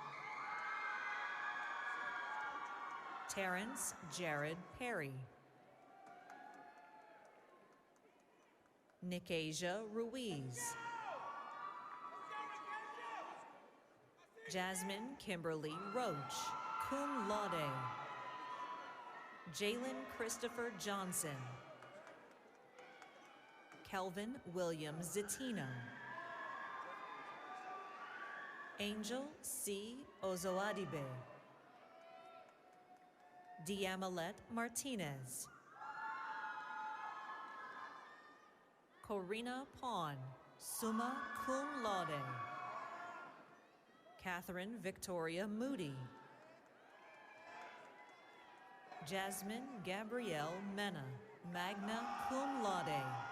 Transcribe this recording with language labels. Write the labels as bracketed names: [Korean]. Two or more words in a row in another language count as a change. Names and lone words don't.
[English] Terrence Jared Perry. Nikasia Ruiz. Jasmine Kimberly Roach, [Latin] cum laude. [English] Jalen Christopher Johnson. Kelvin William Zatino. Angel C. Ozoadibe. Diamalet Martinez. Corina Pawn, [Latin] summa cum laude. [English] Catherine Victoria Moody. Jasmine Gabrielle Mena, [Latin] magna cum laude.